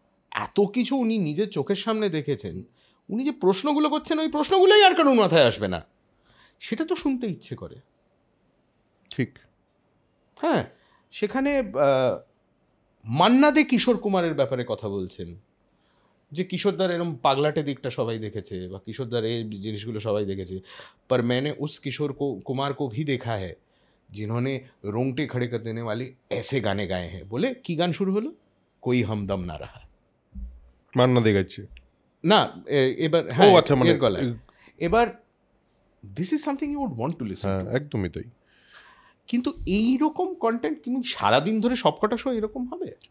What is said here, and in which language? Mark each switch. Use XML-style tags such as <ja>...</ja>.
<bn>এত কিছু উনি নিজের চোখের সামনে দেখেছেন। উনি যে প্রশ্নগুলো করছেন, ওই প্রশ্নগুলোই আর কারোর মাথায় আসবে না, সেটা তো শুনতে ইচ্ছে করে। ঠিক। হ্যাঁ, সেখানে মান্না দে কিশোর কুমারের ব্যাপারে কথা বলছেন, যে কিশোরদার এরকম পাগলাটে দিকটা সবাই দেখেছে, বা কিশোরদার এই জিনিসগুলো সবাই দেখেছে।</bn> <hi>पर मैंने उस किशोर कुमार को भी देखा है जिन्होंने रोंगटे खड़े कर देने वाले ऐसे गाने गाए हैं।</hi> <bn>बोले কি গান শুরু হলো?</bn> <hi>कोई हमदम ना रहा।</hi> <bn>মান্না দে গাইছে না, এবার হ্যাঁ, আচ্ছা, মানে এর গলায়। এবার</bn> <en>This is something you would want to listen.</en> <bn>একদমই তাই। কিন্তু এইরকম কন্টেন্ট তুমি সারাদিন ধরে সবকটা শো এরকম হবে</bn>